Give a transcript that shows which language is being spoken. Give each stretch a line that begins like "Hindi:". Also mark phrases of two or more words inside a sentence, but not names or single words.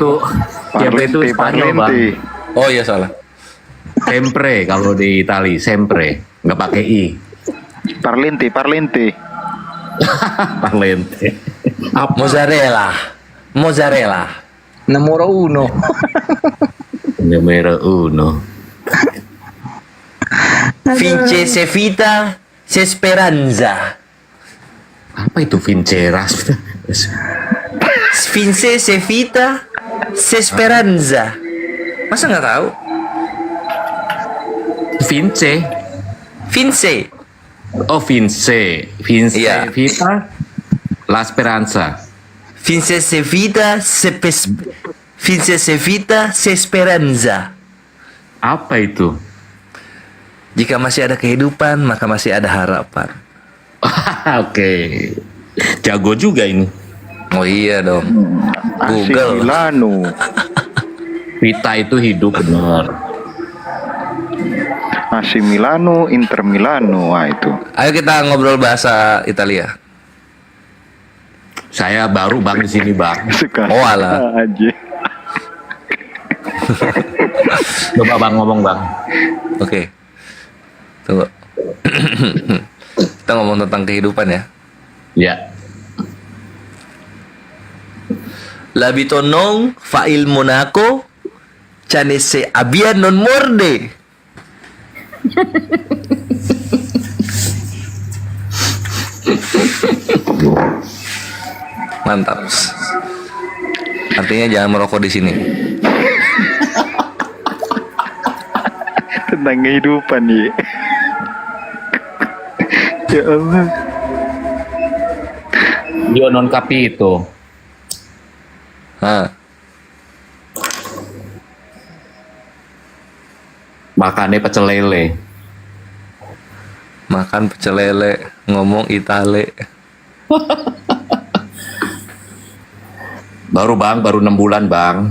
Indonesian: itu Spanyol bang. Oh iya salah. Sempre kalau di Itali, sempre nggak pakai i. Parlente. Parlente. Mozzarella. Nomor uno.
Italian: Numero uno. Vince se vita, se speranza.
Indonesian: Apa itu Vinceras?
Italian: Vince se vita, se speranza.
Indonesian: Masa nggak tahu? Vince. Oh Vince. Iya.
Italian: Vita. La Speranza. Vince se vita, se speranza.
Indonesian: Apa itu? Jika masih ada kehidupan, maka masih ada harapan. Oke. Jago juga ini. Oh iya dong. AC Google. Milano. Vita itu hidup benar. AC Milano, Inter Milano. Wah itu. Ayo kita ngobrol bahasa Italia. Saya baru bang di sini bang. Suka. Oh alah. Aja. Coba bang ngomong bang. Oke. Tunggu. Kita ngomong tentang kehidupan ya. Ya.
Italian: L'abito non fa il monaco, cane se abbia non morde.
Indonesian: Mantap. Artinya jangan merokok di sini. Tentang kehidupan ya. Ya Allah.
Italian: Io non capito.
Indonesian: Makannya pecel lele. Makan pecel lele, ngomong Itale. Baru bang, baru 6 bulan bang.